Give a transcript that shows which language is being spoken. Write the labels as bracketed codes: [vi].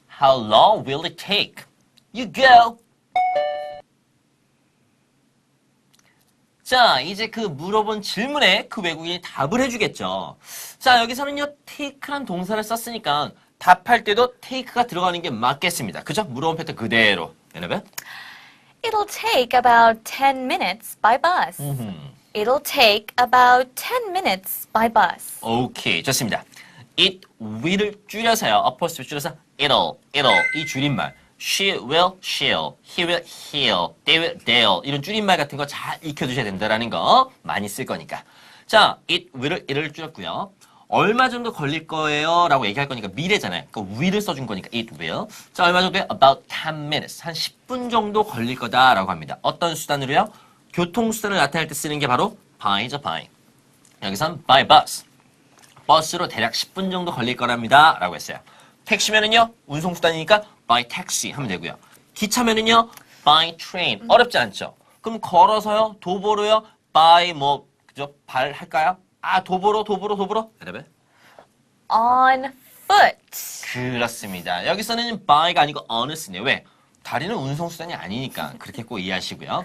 [en] How long will it take? You go. [ko] 자, 이제 그 물어본 질문에 그 외국인이 답을 해주겠죠. 자, 여기서는요, take란 동사를 썼으니까 답할 때도 take가 들어가는 게 맞겠습니다. 그죠? 물어본 패턴 그대로. 여러분? [en] It'll take about 10 minutes by bus. It'll take about 10 minutes by bus. [ko] 오케이, 좋습니다. It will을 줄여서요. apostrophe 줄여서 it'll 이 줄임말. [en] She will, she'll, he will, he'll, they will, they'll [ko] 이런 줄임말 같은 거 잘 익혀두셔야 된다라는 거 많이 쓸 거니까. 자, it will을 줄였고요. 얼마 정도 걸릴 거예요? 라고 얘기할 거니까 미래잖아요. 그러니까 will을 써준 거니까 it will. 자, 얼마 정도요? [en] About 10 minutes. [ko] 한 10분 정도 걸릴 거다라고 합니다. 어떤 수단으로요? 교통수단을 나타낼 때 쓰는 게 바로 by죠, by. 여기선 by bus. 버스로 대략 10분 정도 걸릴 거랍니다. 라고 했어요. 택시면은요, 운송수단이니까 by taxi 하면 되고요. 기차면은요, by train. 어렵지 않죠? 그럼 걸어서요, 도보로요, by 그죠? 발 할까요? 도보로. 여러분? [en] On foot. [ko] 그렇습니다. 여기서는 by가 아니고 on을 쓰네요. 왜? 다리는 운송수단이 아니니까 그렇게 꼭 이해하시고요.